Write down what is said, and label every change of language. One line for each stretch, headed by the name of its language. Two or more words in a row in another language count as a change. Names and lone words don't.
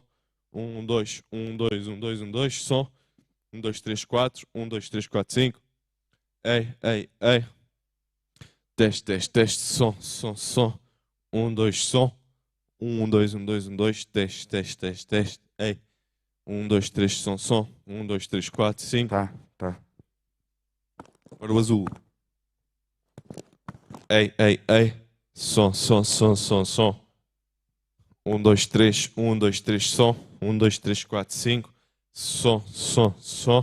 Portuguese: 1, 2, 1, 2, 1, 2, 1, 2, som. 1, 2, 3, 4, 1, 2, 3, 4, 5. Ei, ei, ei. Teste, teste, teste, som, som, som. 1, 2, som. 1, 2, 1, 2, 1, 2, teste, teste, teste, teste. Ei. 1, 2, 3, som, som. 1, 2, 3, 4, 5. Tá, tá. Agora o azul. Ei, ei, ei. Som, som, som, som, som. 1, 2, 3. 1, 2, 3, som. 1, 2, 3, 4, 5. Som, som, som.